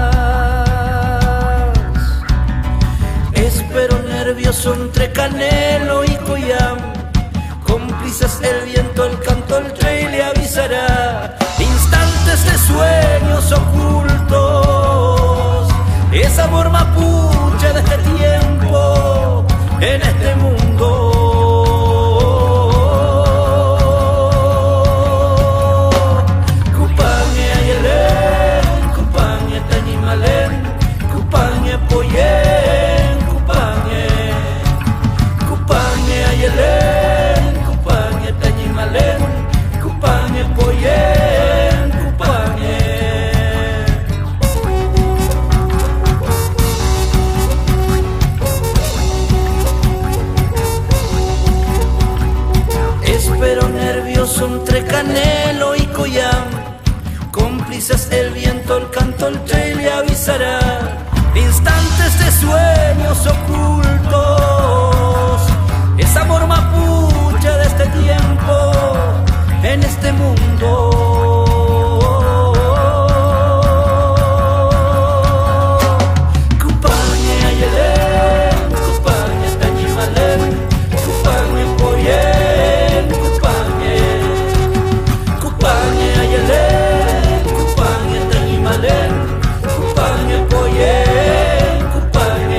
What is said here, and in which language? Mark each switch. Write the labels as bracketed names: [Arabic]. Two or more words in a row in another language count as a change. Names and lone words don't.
[Spanish] Espero nervioso entre canelo el viento, el canto, el trail le avisará. Instantes de sueños ocultos, es amor mapuche de este tiempo, en este mundo. [Mapuche] Cupañe ayelén, cupañe tañimalén, cupañe poyen, cupañe. Cupañe ayelén, cupañe tañimalén, cupañe poyen, cupañe. [Spanish] Espero nervioso entre Canelo y Coyam, cómplices el viento, el canto, el trail le avisará. Instantes de sueños ocultos, es amor mapuche de este tiempo, en este mundo. [Mapuche] Cupañe ayelén, cupañe tañimalén, cupañe poyen, cupañe. Cupañe ayelén, cupañe tañimalén, cupañe poyen, cupañe.